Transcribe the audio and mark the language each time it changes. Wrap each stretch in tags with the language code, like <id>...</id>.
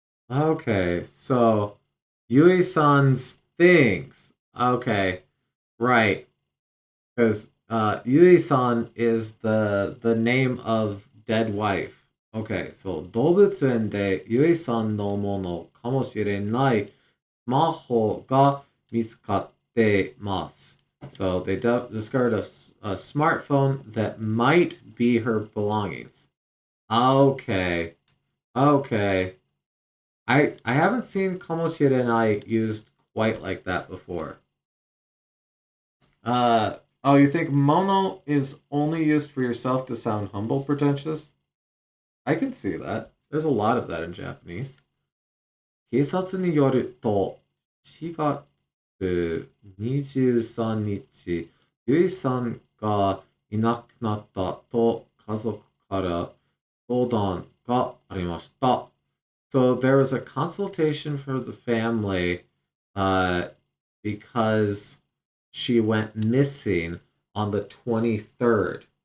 <en>Okay, so Yui-san's things. Okay, right. Because Yui-san is the name of dead wife.</en> <ja>Okay, so 動物園で Yui-san のものかもしれないスマホが見つかってます.</ja> <en>So they discovered a smartphone that might be her belongings. Okay, okay. I haven't seen かもしれない used quite like that before. Oh, you think mono is only used for yourself to sound humble, pretentious? I can see that. There's a lot of that in Japanese.</en> <ja>警察によると、4月23日、ゆいさんがいなくなったと家族から相談がありました。</ja> <en>So there was a consultation for the family because she went missing on the 23rd.</en>